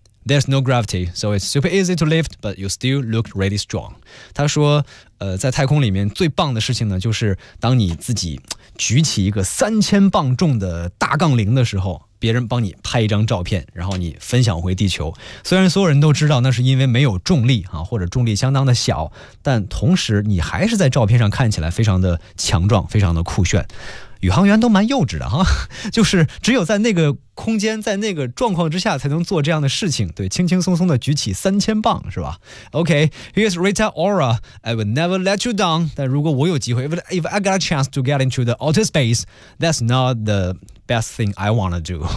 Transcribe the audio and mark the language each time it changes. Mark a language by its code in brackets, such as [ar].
[en] There's no gravity, so it's super easy to lift, but you still look really strong. [zh] 他说，在太空里面最棒的事情呢，就是当你自己举起一个3000磅重的大杠铃的时候，别人帮你拍一张照片，然后你分享回地球。虽然所有人都知道那是因为没有重力啊，或者重力相当的小，但同时你还是在照片上看起来非常的强壮，非常的酷炫。宇航员都蛮幼稚的哈，就是只有在那个空间，在那个状况之下才能做这样的事情，对，轻轻松松的举起3000磅是吧。 [en] OK, here's Rita Ora, I will never let you down. [zh] 但如果我有机会， [en] If I got a chance to get into the outer space, that's not the best thing I wanna do.